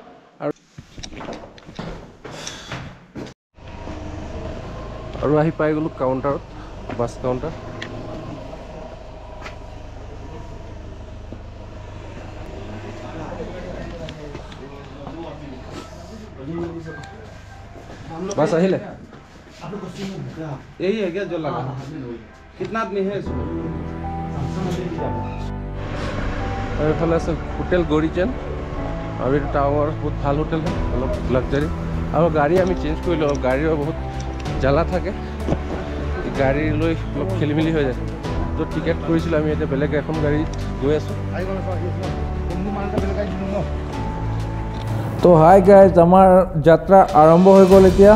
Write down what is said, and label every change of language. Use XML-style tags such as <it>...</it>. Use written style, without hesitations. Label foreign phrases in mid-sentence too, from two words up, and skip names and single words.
<as>আৰু আহি পাই গ'লোঁ কাউণ্টাৰত, বাছ কাউণ্টাৰ। बस আহিলে।</as> <hi>यही है क्या जो लगा? कितना आदमी है इसमें?</hi> <as>और এইফালে আছে হোটেল গৰিচেন। আৰু এইটো টাৱাঙৰ বহুত ভাল হোটেল হয়, অলপ লাক্সাৰী। আৰু গাড়ী আমি চেঞ্জ কৰিলোঁ। গাড়ীৰো বহুত জ্বালা থাকে, গাড়ী লৈ অলপ খেলি মেলি হৈ যায়। য'ত টিকেট কৰিছিলোঁ আমি এতিয়া বেলেগ এখন গাড়ীত গৈ আছোঁ। তো</as> <en>hi guys,</en> <as>আমাৰ যাত্ৰা আৰম্ভ হৈ গ'ল এতিয়া।</as>